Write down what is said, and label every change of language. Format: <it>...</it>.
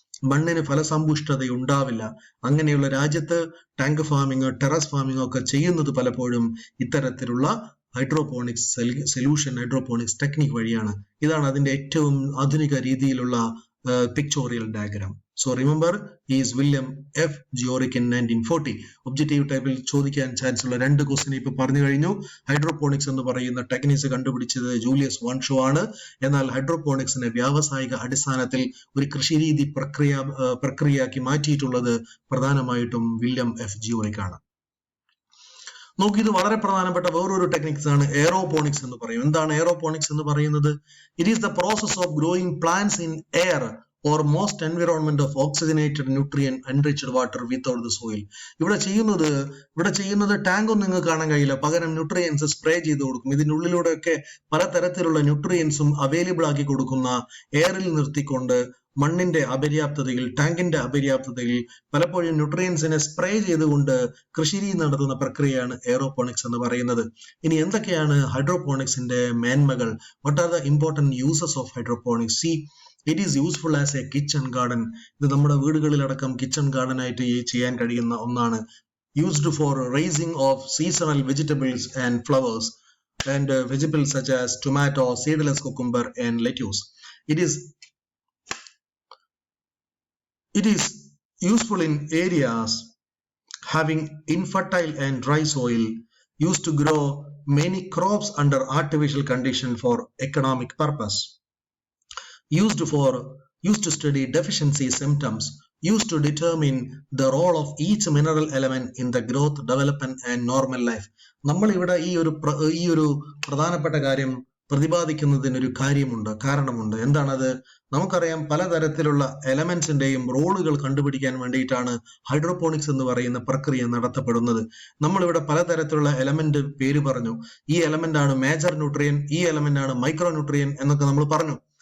<ml>മണ്ണിന് ഫലസമ്പുഷ്ടത ഉണ്ടാവില്ല. അങ്ങനെയുള്ള രാജ്യത്ത് ടാങ്ക് ഫാമിംഗ്, ടെറസ് ഫാമിംഗ് ഒക്കെ ചെയ്യുന്നത് പലപ്പോഴും ഇത്തരത്തിലുള്ള ഹൈഡ്രോപോണിക്സ് ഹൈഡ്രോപോണിക്സ് ടെക്നിക് വഴിയാണ്. ഇതാണ് അതിന്റെ ഏറ്റവും ആധുനിക രീതിയിലുള്ള pictorial diagram.</ml> <en>So remember, he is William F. Gioric in 1940.</en> <ml>Objective ടൈപ്പിൽ ചോദിക്കാൻ ചാൻസ് ഉള്ള രണ്ട് ക്വസ്റ്റ്യൻ ഇപ്പൊ പറഞ്ഞു കഴിഞ്ഞു. ഹൈഡ്രോപോണിക്സ് എന്ന് പറയുന്ന ടെക്നിക്സ് കണ്ടുപിടിച്ചത് ജൂലിയസ് വാൻഷോ ആണ്. എന്നാൽ ഹൈഡ്രോപോണിക്സിനെ വ്യാവസായിക അടിസ്ഥാനത്തിൽ ഒരു കൃഷിരീതി പ്രക്രിയയാക്കി മാറ്റിയിട്ടുള്ളത് പ്രധാനമായിട്ടും വില്യം എഫ് ജിയോറിക് ആണ്. നോക്കി, ഇത് വളരെ പ്രധാനപ്പെട്ട വേറൊരു ടെക്നിക്സ് ആണ് എയറോപോണിക്സ് എന്ന് പറയും. എന്താണ് എയറോപോണിക്സ് എന്ന് പറയുന്നത്?</ml> <en>It is the process of growing plants in air or most environment of oxygenated nutrient enriched water without the soil.</en> <ml>ഇവിടെ ചെയ്യുന്നത് ടാങ്ക് ഒന്നും നിങ്ങൾക്ക് കാണാൻ കഴിയില്ല, പകരം ന്യൂട്രിയൻസ് സ്പ്രേ ചെയ്ത് കൊടുക്കും. ഇതിനുള്ളിലൂടെയൊക്കെ പലതരത്തിലുള്ള ന്യൂട്രിയൻസും അവൈലബിൾ ആക്കി കൊടുക്കുന്ന എയറിൽ നിർത്തിക്കൊണ്ട് മണ്ണിന്റെ അപര്യാപ്തതയിൽ, ടാങ്കിന്റെ അപര്യാപ്തതയിൽ പലപ്പോഴും ന്യൂട്രിയൻസിനെ സ്പ്രേ ചെയ്തുകൊണ്ട് കൃഷിരീതി നടത്തുന്ന പ്രക്രിയയാണ് എയറോപോണിക്സ് എന്ന് പറയുന്നത്. ഇനി എന്തൊക്കെയാണ് ഹൈഡ്രോപോണിക്സിന്റെ മേന്മകൾ?</ml> <en>What are the important uses of hydroponics? C, it is useful as a kitchen garden.</en> <ml>ഇത് നമ്മുടെ വീടുകളിലടക്കം കിച്ചൺ ഗാർഡൻ ആയിട്ട് ചെയ്യാൻ കഴിയുന്ന ഒന്നാണ്.</ml> <en>Used for raising of seasonal vegetables and flowers and vegetables such as tomato, seedless cucumber and lettuce. It is useful in areas having infertile and dry soil, used to grow many crops under artificial conditions for economic purpose. Used to study deficiency symptoms, used to determine the role of each mineral element in the growth, development and normal life.</en> <ml>നമ്മൾ ഇവിടെ ഈ ഒരു പ്രധാനപ്പെട്ട കാര്യം പ്രതിപാദിക്കുന്നതിനൊരു കാരണമുണ്ട്. എന്താണത്? നമുക്കറിയാം, പലതരത്തിലുള്ള എലമെന്റ്സിന്റെയും റോളുകൾ കണ്ടുപിടിക്കാൻ വേണ്ടിയിട്ടാണ് ഹൈഡ്രോപോണിക്സ് എന്ന് പറയുന്ന പ്രക്രിയ നടത്തപ്പെടുന്നത്. നമ്മളിവിടെ പലതരത്തിലുള്ള എലമെന്റ് പേര് പറഞ്ഞു. ഈ എലമെന്റ് ആണ് മേജർ ന്യൂട്രിയൻ, ഈ എലമെന്റ് ആണ് മൈക്രോ ന്യൂട്രിയൻ എന്നൊക്കെ നമ്മൾ പറഞ്ഞു.</ml>